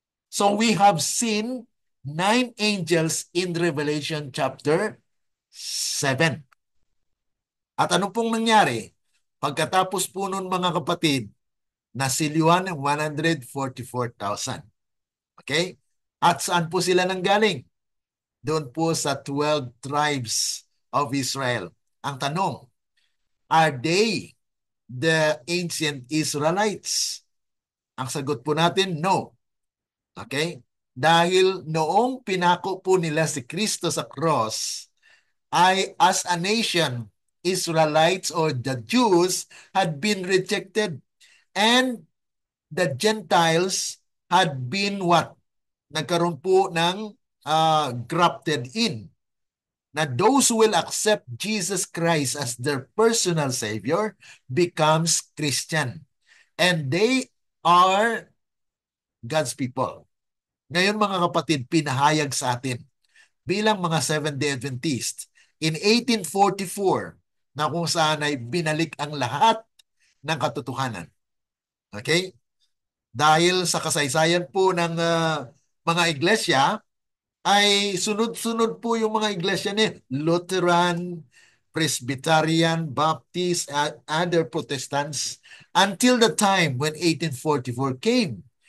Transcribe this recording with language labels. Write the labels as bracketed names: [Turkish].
[English] So we have seen 9 angels in Revelation chapter 7. [Filipino] At ano pong nangyari? Pagkatapos po nun mga kapatid, nasilyuhan ng 144,000. Okay? At saan po sila nanggaling? Doon po sa 12 tribes of Israel. Ang tanong, [English] are they the ancient Israelites? [Filipino] Ang sagot po natin, [English] no. Okay? [Filipino] Dahil noong pinako po nila si Kristo sa [English] cross, ay as a nation, Israelites or the Jews had been rejected and the Gentiles had been what? [Filipino] Nagkaroon po ng grafted in. [English] Na those who will accept Jesus Christ as their personal Savior becomes Christian. And they are God's people. [Filipino] Ngayon mga kapatid, pinahayag sa atin bilang mga Seventh-day Adventist in 1844 na kung saan ay binalik ang lahat ng katotohanan. Okay? Dahil sa kasaysayan po ng mga iglesia, ay sunod-sunod po yung mga iglesia ni Lutheran, Presbyterian, Baptist, [English] and other Protestants until the time when 1844 came.